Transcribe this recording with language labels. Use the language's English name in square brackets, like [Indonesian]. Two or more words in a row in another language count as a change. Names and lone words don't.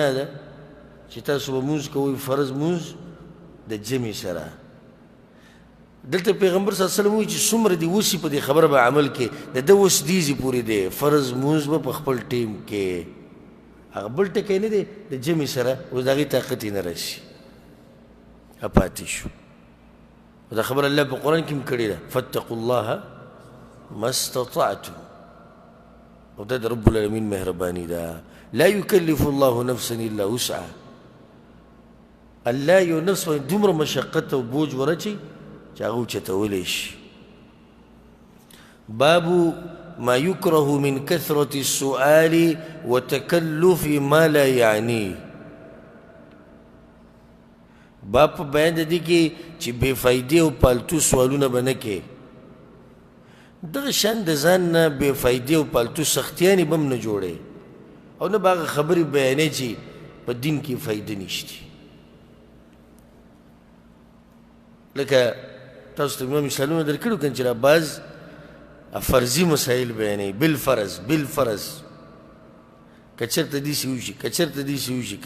[Pashto] ده چې تاسو به مونځ کوئ فرض مونځ د جمع سره دلته پیغمبر [Arabic] صلی الله علیه وسلم [Pashto] وایي چې څومره دې وسي په دې خبره به عمل کې د ده وس دیزې پورې دی فرض مونځ به په خپل ټیم کې هغه بل ټکی نه دی د جمع سره اوس د هغې طاقت یې نه راشي پاتې شو دا خبر الله په قرآن کې هم کړې ده [Arabic] فاتقوا الله ما استطعتم [Pashto] او دا د [Arabic] رب العالمین [Pashto] مهرباني ده [Arabic] لا يكلف الله نفسا الا وسعها [Pashto] الله یو نفس باندې دومره مشقت او بوج ورچي چې هغه اوچتولی شي [Arabic] باب ما يكره من كثرة السؤال وتكلف ما لا يعنيه [Pashto] باب په بیان د دې کې چې بې فایدې او پالتو سوالونه به نه کې دغه شان د ځان نه بې فایدې او پالتو سختیانې به هم نه جوړې او نه به هغه خبرې بیانې چې په دین کې فایده نشته لکه تاسو ته مې مثالونه درکړو که چې را بعض فرضي مسایل بیانوي بالفرض که چېرته داسې وشي که چېرته داسې وشي که